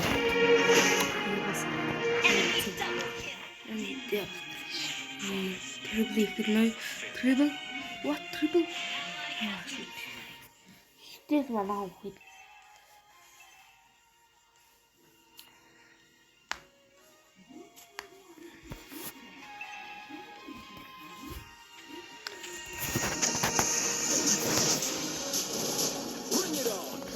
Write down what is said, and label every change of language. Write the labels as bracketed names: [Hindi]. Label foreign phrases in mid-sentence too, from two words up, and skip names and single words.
[English] Enemy double kill! Triple. What triple? [Mongolian] Хитээс манаа хөхөд. [English] Bring it on!